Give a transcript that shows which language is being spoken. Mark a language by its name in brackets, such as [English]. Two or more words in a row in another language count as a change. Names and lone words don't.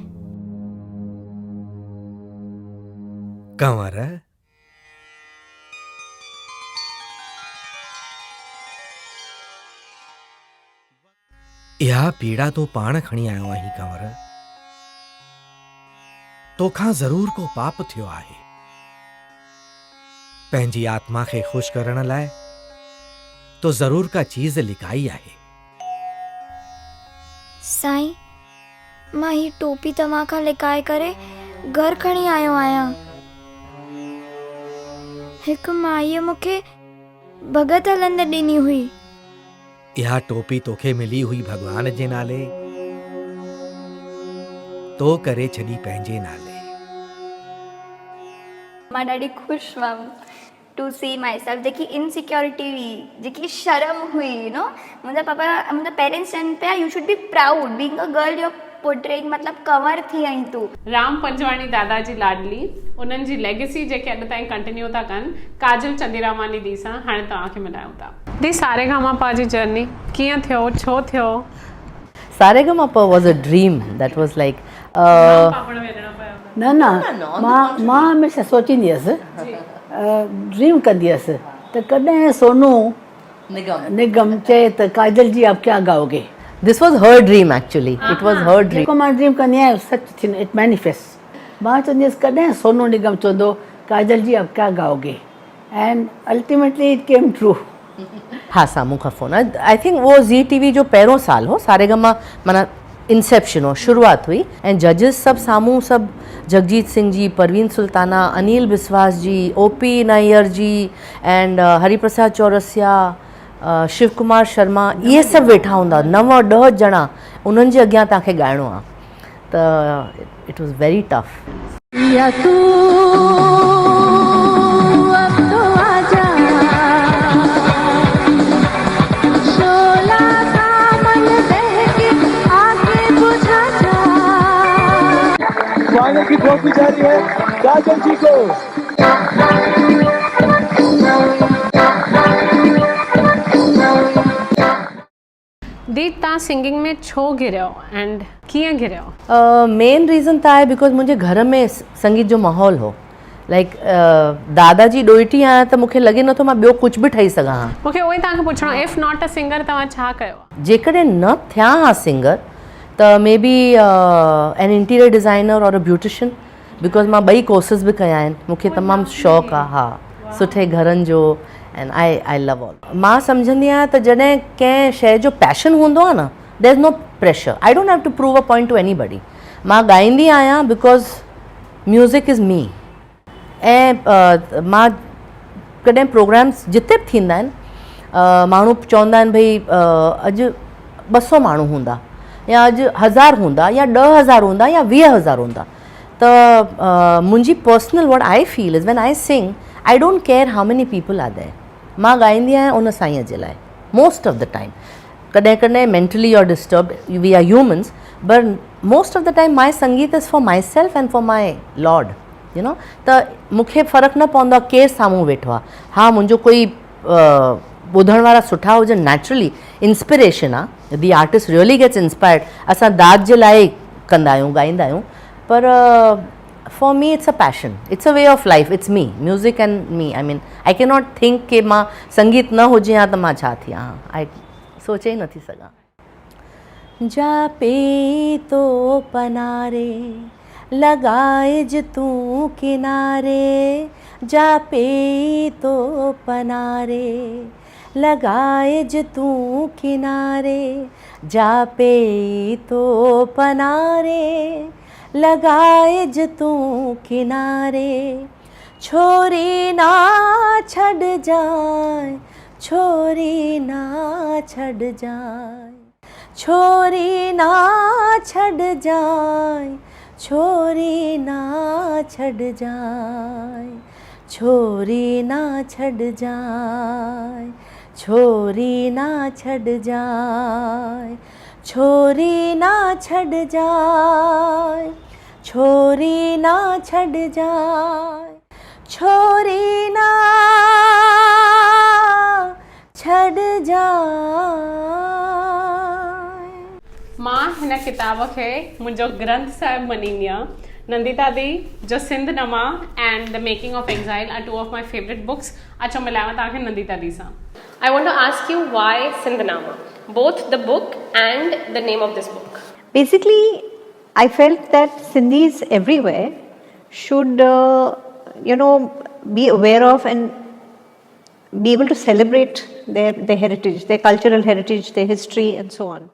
[Sindhi] कंवर, इहा पीड़ा तो पाण खणी आयो आहीं कंवर। तोखां ज़रूर को पाप थियो आहे। पंहिंजी आत्मा खे ख़ुशि करण लाइ तो ज़रूर का चीज़ लिकाई आहे। साईं, मां ही टोपी तव्हां खां लिकाए करे घर खणी आयो आहियां। हिकु माईअ मूंखे भगत हलंदे ॾिनी हुई। इहा टोपी तोखे मिली हुई भगवान जे नाले, तो करे छॾी पंहिंजे नाले। मां ॾाढी ख़ुशि हुअमि [English] to see myself. [Sindhi] जेकी इनसिक्योरिटी हुई, जेकी शर्म हुई, मुंहिंजा पेरेंट्स चवनि पिया [English] you should be proud being a girl, your portraying, [Sindhi] मतिलबु कवर थी आई तूं। राम पंजवाणी दादा जी लाडली, उन्हनि जी लेगेसी जेके अॼु ताईं कंटिन्यू था कनि, काजल चंदीरामानी दी सां हाणे तव्हांखे मिलायूं था। दी सारेगामापा जी जर्नी कीअं थियो, छो थियो? [English] Saregama was a dream that was like [Sindhi] न मां हमेशह सोचींदी हुअसि, ड्रीम कंदी हुअसि त कॾहिं सोनू निगम चए त काजल [Hindi] जी आप क्या गाओगे। [English] this was her dream actually. It was her dream. [Sindhi] जेको मां ड्रीम कंदी आहियां सच थींदो, [English] it manifest. [Sindhi] मां चवंदी हुअसि कॾहिं सोनू निगम चवंदो काजल [Hindi] जी आप क्या गाओगे, [English] and ultimately it came true. [Sindhi] हाँ, सामू खां फोन। [English] I think [Sindhi] वो ज़ी टीवी जो पहिरों साल हो, सारेगामा माना इंसेप्शन हो, शुरुआत हुई, ऐं जजिस सभु साम्हूं सभु जगजीत सिंह जी, परवीन सुल्ताना, अनिल बिस्वास जी, ओपी नायर जी, एंड हरिप्रसाद चौरसिया, शिव कुमार शर्मा, इहे सभु वेठा हूंदा, 9-10 ॼणा उन्हनि जे अॻियां तव्हांखे ॻाइणो आहे, त [English] it was very tough. [Hindi] की ट्रॉफी जारी है काजल जी को। [Sindhi] दी तव्हां सिंगिंग में छो गिरियो एंड कीअं गिरियो? मेन रीज़न त आहे बिकॉज मुंहिंजे घर में संगीत जो माहौल हो। लाइक दादाजी ॾोहिटी आहियां त मूंखे लॻे नथो मां ॿियो कुझु बि ठही सघां हा। मूंखे उहो ई तव्हांखे पुछणो, [English] if not a singer [Sindhi] तव्हां छा कयो? जेकॾहिं न थियां हा सिंगर त [English] may be an interior designer [Sindhi] और [English] a beautician, [Sindhi] बिकॉज मां ॿई कोर्सिस बि कया आहिनि, मूंखे तमामु शौक़ु आहे हा सुठे घरनि जो, [English] and I love all. [Sindhi] मां सम्झंदी आहियां त जॾहिं कंहिं शइ जो पैशन हूंदो आहे न, [English] there is no pressure, I don't have to prove a point to anybody. [Sindhi] मां ॻाईंदी आहियां बिकॉज [English] music is me, [Sindhi] ऐं मां कॾहिं प्रोग्राम्स जिते बि थींदा आहिनि, माण्हू चवंदा आहिनि भई अॼु 200 माण्हू हूंदा, या अॼु 1000 हूंदा, या 10,000 हूंदा, या 20,000 हूंदा, त मुंहिंजी [English] personal what I feel is when I sing, I don't care how many people are there. [Sindhi] मां ॻाईंदी आहियां उन साईंअ जे लाइ [English] most of the time. [Sindhi] कॾहिं कॾहिं मेंटली और डिस्टर्ब, [English] we are humans, but most of the time my sangeet is for myself and for my lord, you know. [Sindhi] त मूंखे फ़र्क़ु न पवंदो आहे केरु साम्हूं वेठो आहे। हा, मुंहिंजो कोई ॿुधण वारा सुठा हुजनि, [English] naturally inspiration आहे, the artist really gets inspired। [Sindhi] असां दाद जे लाइ कंदा आहियूं, ॻाईंदा आहियूं, पर [English] for me it's a passion, it's a way of life, it's me, music and me. I mean I cannot think [Sindhi] कि मां संगीत न हुजे हा त मां छा थियां, आई सोचे ई नथी सघां। जा पे तो पनारे लगाए तूं किनारे, जा पे तो पनारे लगाए तूं किनारे, जा पे तो पनारे लगाए तूं किनारे, छोरी ना छड़ जाए, छोरी ना छड़ जाए, छोरी ना छड़ जाए, छोरी ना छड़ जाए, छोरी ना छड़ जाए, छोरी ना छड़ जाए, छोरी ना छड़ जाए, छोरी ना छड़ जाए, छोरी ना छड़ जाए। मां हिन किताब खे मुंहिंजो ग्रंथ साहिब मञींदी आहियां। [English] नंदिता दी जो सिंध नमा and the making of exile are two of my favourite books. [Sindhi] अचो मिलायां तव्हांखे नंदिता दी सां। [English] I want to ask you why Sindhnama, both the book and the name of this book. Basically, I felt that Sindhis everywhere should, be aware of and be able to celebrate their heritage, their cultural heritage, their history, and so on.